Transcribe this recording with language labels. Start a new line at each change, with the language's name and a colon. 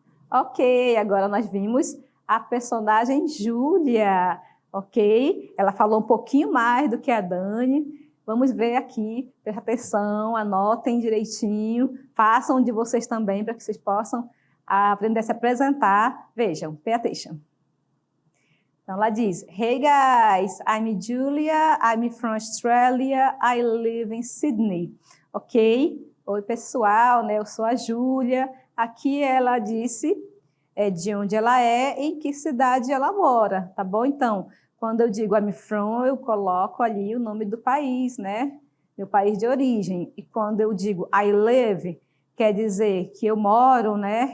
Portuguese: Ok, agora nós vimos a personagem Júlia, ok? Ela falou um pouquinho mais do que a Dani. Vamos ver aqui, presta atenção, anotem direitinho, façam de vocês também para que vocês possam aprender a se apresentar. Vejam,
English: pay attention.
Portuguese: Então, ela diz,
English: Hey guys, I'm Julia, I'm from Australia, I live in Sydney.
Portuguese: Ok? Oi pessoal, né? Eu sou a Júlia. Aqui ela disse de onde ela é, em que cidade ela mora, tá bom? Então, quando eu digo
English: I'm from,
Portuguese: eu coloco ali o nome do país, né? Meu país de origem. E quando eu digo
English: I live,
Portuguese: quer dizer que eu moro, né?